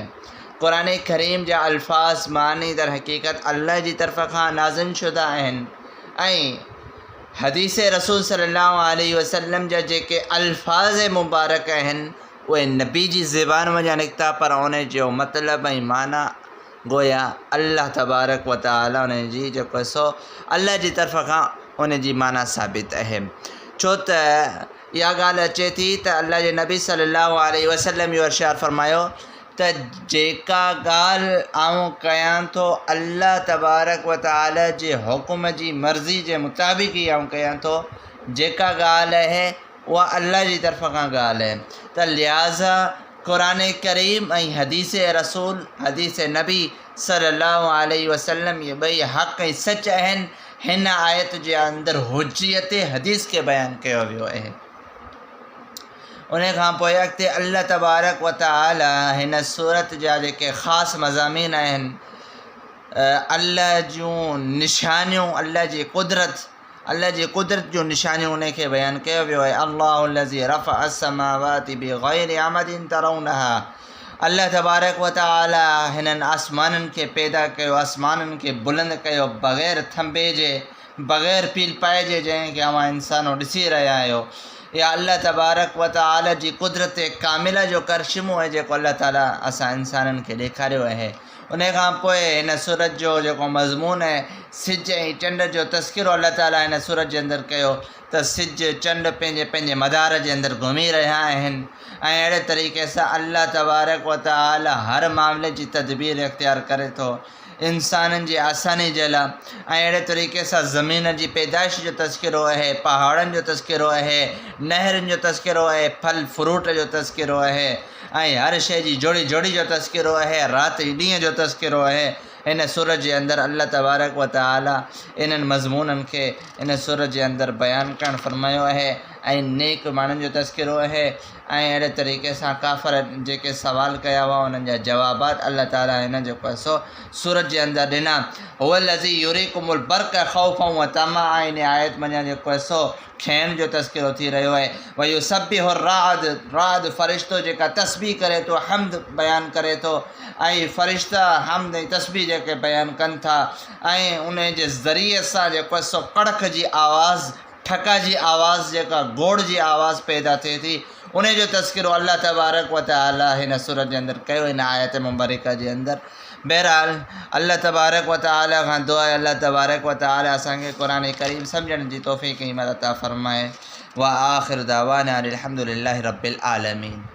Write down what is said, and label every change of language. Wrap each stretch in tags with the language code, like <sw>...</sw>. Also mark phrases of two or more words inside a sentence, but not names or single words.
<sd>क़ुरान करीम जा अल्फाज़ मानी दर हक़ीक़त अल्लाह जी तरफ़ खां नाज़िल शुदा आहिनि ऐं हदीस रसूल</sd> <ar>صلى الله عليه وسلم</ar> <sd>जा जेके अल्फाज़ मुबारक आहिनि उहे नबी जी ज़बान वञा निकिता, पर उन जो मतिलबु ऐं माना गोया अल्लाह</sd> <ar>تبارك وتعالى</ar> <sd>उन जी जेको सो अल्लाह जी तरफ़ खां उन जी माना साबित आहे। छो त इहा ॻाल्हि अचे थी त अल्लाह जे नबी</sd> <ar>صلى الله عليه وسلم</ar> <sd>इहो इरशाद फरमायो त जेका ॻाल्हि आऊं कयां थो अल्लाह</sd> <ar>تبارك وتعالى</ar> <sd>जे हुकुम जी मर्ज़ी जे मुताबिक़ ई आऊं कयां थो, जेका ॻाल्हि आहे उहा अल्लाह जी तरफ़ खां ॻाल्हि आहे। त लिहाज़ा क़ुरान करीम ऐं हदीस रसूल हदीस नबी</sd> <ar>صلى الله عليه وسلم</ar> <sd>इहे ॿई हक़ ऐं सच आहिनि। हिन आयत जे अंदरि हुज्जियत हदीस खे बयानु कयो वियो आहे। उन खां पोइ अॻिते अल्लाह</sd> <ar>تبارك وتعالى</ar> <sd>हिन सूरत जा जेके ख़ासि मज़ामीन आहिनि, अल्लाह जूं निशानियूं, अल्लाह जी कुदरत जूं निशानियूं उन खे बयानु कयो वियो आहे।</sd> <ar>الله الذي رفع السماوات بغير عمد ترونها,</ar> <sd>अल्लाह</sd> <ar>تبارك وتعالى</ar> <sd>हिननि आसमाननि खे पैदा कयो, आसमाननि खे बुलंद कयो बग़ैर थंबे जे, बग़ैर पील पाए जे, जंहिंखे अवां इंसानो ॾिसी रहिया आहियो। इहा अल्लाह तबारक व तआला जी कुदरत कामिला जो करिश्मो आहे जेको अल्लाह ताला असां इंसाननि खे ॾेखारियो आहे। उन खां पोइ हिन सूरत जो जेको मज़मून आहे, सिज ऐं चंड जो तस्किरो अल्लाह ताला हिन सूरत जे अंदरि कयो त सिज चंड पंहिंजे पंहिंजे मदार जे अंदरि घुमी रहिया आहिनि ऐं अहिड़े तरीक़े सां अल्लाह</sd> <ar>تبارك وتعالى</ar> <sd>हर मामले जी तदबीर इख़्तियार करे थो इंसाननि जी आसानी जे लाइ। ऐं अहिड़े तरीक़े सां ज़मीन जी पैदाइश जो तस्किरो आहे, पहाड़नि जो तस्किरो आहे, नहरुनि जो तस्किरो आहे, फल फ्रूट जो तस्किरो आहे ऐं हर शइ जी जोड़ी जोड़ी जो तस्किरो आहे, राति ॾींहं जो तस्किरो आहे। हिन सूरत जे अंदरि अल्लाह</sd> <ar>تبارك وتعالى</ar> <sd>इन्हनि मज़मूननि खे इन सूरत जे अंदरि बयानु करणु फरमायो आहे ऐं नेक माण्हुनि जो तस्किरो आहे। ऐं अहिड़े तरीक़े सां काफ़र जेके सवाल कया हुआ उन्हनि जा जवाबात अल्लाह ताला हिन जेको आहे सो सूरत जे अंदरि ॾिना।</sd> <ar>هو الذي يريكم البرق خوفا وطمعا,</ar> <sd>इन आयत मञा जेको आहे सो खेण जो तस्किरो थी रहियो आहे।</sd> <ar>ويسبح الرعد,</ar> <sd>फ़रिश्तो जेका तस्बीह करे थो, हम्द बयानु करे थो ऐं फ़रिश्ता हम्द ऐं तस्बीह जेके बयानु कनि था ऐं उन जे ज़रिए सां जेको आहे सो कड़क जी आवाज़, ठका जी आवाज़, जेका गोड़ जी आवाज़ पैदा थिए थी, उन जो तस्किरो अल्लाह</sd> <ar>تبارك وتعالى</ar> <sd>हिन सूरत जे अंदरि कयो, हिन आयत मुबारका जे अंदरि। बहरहाल अल्लाह</sd> <ar>تبارك وتعالى</ar> <sd>खां दुआ आहे अल्लाह</sd> <ar>تبارك وتعالى</ar> <sd>असांखे क़ुरान करीम सम्झण जी तौफ़ीक़ ऐं हिम्मत अता फ़रमाए।</sd> <ar>وآخر دعوانا أن الحمد لله رب العالمين.</ar>